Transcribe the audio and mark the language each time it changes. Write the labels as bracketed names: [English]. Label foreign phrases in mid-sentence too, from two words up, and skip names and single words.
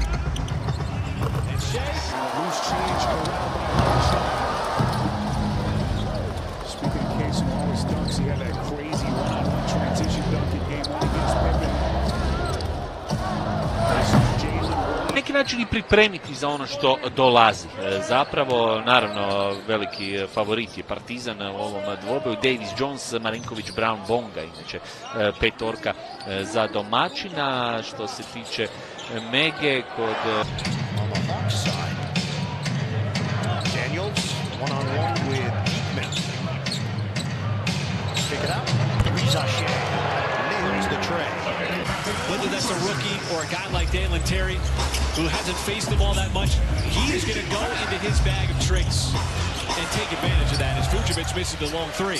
[English] And Shea, loose change around by Rashad. Speaking of case of always dunks, he had that crazy run on transition dunk in game 1 against Pippen. [Serbian] neki način i pripremiti za ono što dolazi. Zapravo, naravno, veliki favorit je Partizan u ovom dvoboju. Davis, Jones, Marinković, Brown, Bonga, inače petorka za domaćina. Što se tiče Mege kod... [English] Daniels, one-on-one with Eatman. Pick it up. Rizache nails the tray. Whether that's a rookie or a guy like Dalen Terry, who hasn't faced him all that much, he is going to go into his bag of tricks and take advantage of that as Vucevic misses the long three.